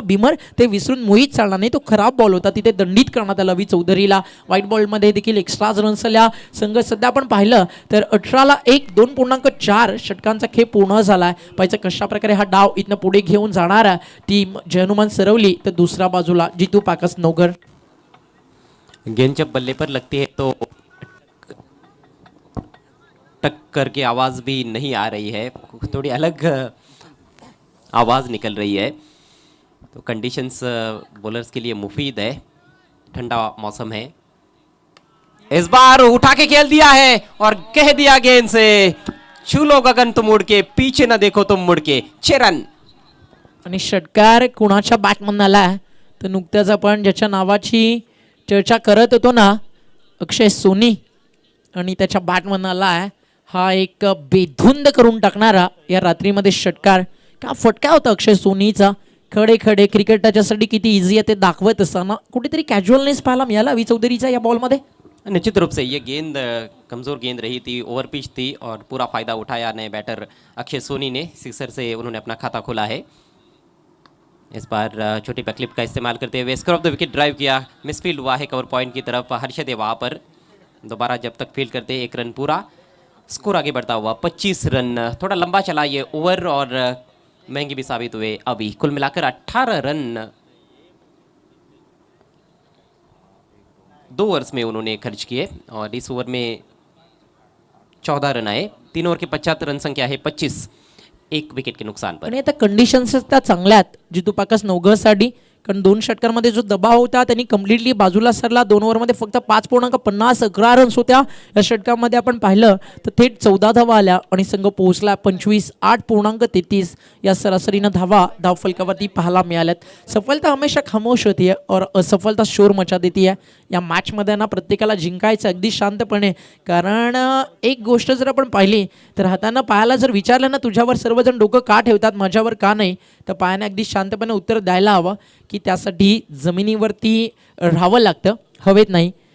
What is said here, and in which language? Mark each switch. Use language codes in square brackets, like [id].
[mr] बिमर ते विसरून मोहित चालणार नाही, तो खराब बॉल होता, तिथे दंडित करण्यात आला अभि चौधरीला. व्हाईट बॉलमध्ये देखील एक्स्ट्राज रन्स आल्या. संघ सध्या आपण पाहिलं तर 18ला 1 2.4 षटकांचा खेळ पूर्ण झाला आहे. पाहिजे कशा प्रकारे हा डाव इथनं पुढे घेऊन जाणार आहे टीम जयनुमान सरवली. तर दुसऱ्या बाजूला जितू पाकस नवघर. [hi] गेंद जब बल्ले पर लगती है तो टक करके आवाज़ भी नहीं आ रही है, थोड़ी अलग आवाज़ निकल रही है. तो कंडीशंस बॉलर्स के लिए मुफीद है. ठंडा मौसम है. इस बार उठा के खेल दिया है और कह दिया गेंद से छू लो गगन तुम उड़ के, पीछे न देखो तुम मुड़ के. 6 रन. [mr] आणि षटकार कुणाच्या बॅटमधून आला तर नुकत्याच आपण ज्याच्या नावाची चर्चा करत होतो ना अक्षय सोनी आणि त्याच्या बॅटमधून आला आहे हा एक बेधुंद करून टाकणारा या रात्रीमध्ये षटकार. का फटका होता अक्षय सोनीचा. खडे खडे क्रिकेट त्याच्यासाठी किती इझी आहे ते दाखवत असताना कुठेतरी कॅज्युअलनेस पाहायला मिळाला अभि चौधरीचा या बॉलमध्ये. [hi] निश्चित रूप से ये गेंद कमज़ोर गेंद रही थी, ओवर पिच थी और पूरा फ़ायदा उठाया नए बैटर अक्षय सोनी ने. सिक्सर से उन्होंने अपना खाता खोला है. इस बार छोटी बैकलिप का इस्तेमाल करते हुए score of the wicket drive किया. मिसफील्ड हुआ है कवर पॉइंट की तरफ. हर्षद है वहाँ पर. दोबारा जब तक फील्ड करते 1 रन पूरा. स्कोर आगे बढ़ता हुआ 25 रन. थोड़ा लंबा चला ये ओवर और महंगे भी साबित हुए अभी। कुल मिलाकर 18 रन 2 ओवर्स में उन्होंने खर्च किए और इस ओवर में 14 रन आए। 3 ओवर की 75 रन संख्या है 25, 1 विकेट के नुकसान पर। [mr] आणि आता कंडिशन्स त्या चांगल्या आहेत जितू पाकस नवघसाठी, कारण 2 षटकांमध्ये जो दबाव होता त्यांनी कम्प्लिटली बाजूला सरला. 2 ओव्हरमध्ये फक्त 5.50 11 रन्स होत्या. या षटकामध्ये आपण पाहिलं तर थेट 14 धावा आल्या आणि संघ पोहोचला 25 8.33 या सरासरीनं धावा धावफलकावरती पाहायला मिळाल्यात. [hi] सफलता हमेशा खामोश होती है और असफलता शोर मचा देती है. [mr] या मॅचमध्ये ना प्रत्येकाला जिंकायचं अगदी शांतपणे, कारण एक गोष्ट जर आपण पाहिली तर हातानं पायाला जर विचारलं ना तुझ्यावर सर्वजण डोकं का ठेवतात माझ्यावर का नाही, तर पायाने अगदी शांतपणे उत्तर द्यायला हवं की त्यासाठी जमिनीवरती राहावं लागतं, हवेत नाही.